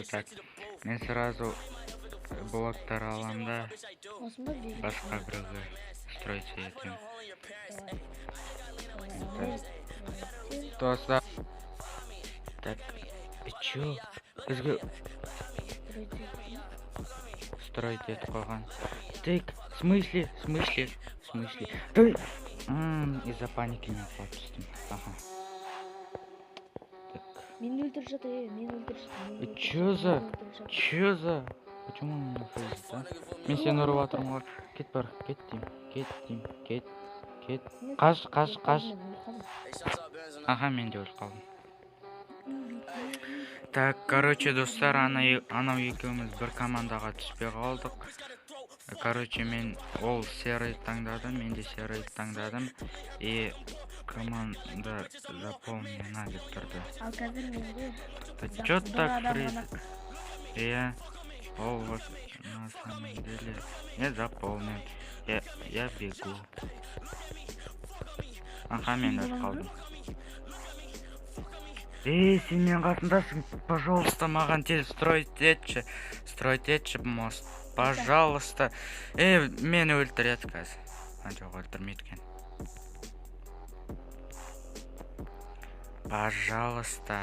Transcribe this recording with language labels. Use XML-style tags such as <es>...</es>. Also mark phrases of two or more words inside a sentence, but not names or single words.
<kk>Так, мен сразу блоктар аламын да басқа біреуге строиться етемін.</kk> <ru>Достар, так, чё?</ru> <kk>Бізге строить етіп қойған.</kk> <ru>Так, в смысле? Ты... Из-за паники не подпустим. Ага.</ru> <kk>Мен өлтіріп жатыр,</kk> <ru>Чё за? Почему он не фейзит, а?</ru> <kk>Мен сені ұрып атырмын ғой. Кет бар, кет дейм. Қаш. Ага, мен де өліп қалдым. Так, короче, достар, анау екеуміз бір командаға түспей қалдық. Короче, мен ол серый таңдадым, мен де серый таңдадым.</kk> <ru>И команда заполнена</ru> <kk>деп тұрды. Ал қазір менде</kk> <ru>Чё так фризит? Я вот на самом деле не заполнен. Я бегу. Ага,</ru> <kk>мен өліп қалдым. Сен мен қасындасың, пожалуйста, маған тез строить етші мост. Пожалуйста. Мені өлтіреді қазір. Жоқ, өлтірмейді екен. Пожалуйста.</kk>